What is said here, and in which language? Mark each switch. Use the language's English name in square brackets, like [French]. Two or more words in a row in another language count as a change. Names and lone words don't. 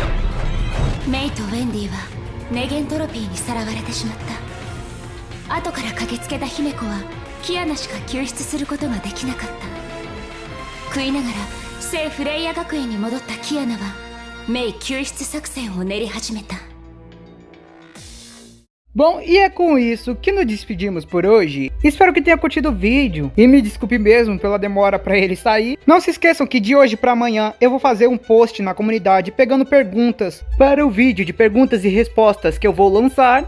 [Japanese] メイとウェンディはネゲントロピーにさらわれてしまった。後から駆けつけた姫子はキアナしか救出することができなかった。食いながら聖フレイヤ学園に戻ったキアナはメイ救出作戦を練り始めた。 [Portuguese] Bom, e é com isso que nos despedimos por hoje. Espero que tenha curtido o vídeo e me desculpe mesmo pela demora para ele sair. Não se esqueçam que de hoje para amanhã eu vou fazer um post na comunidade pegando perguntas para o vídeo de perguntas e respostas que eu vou lançar.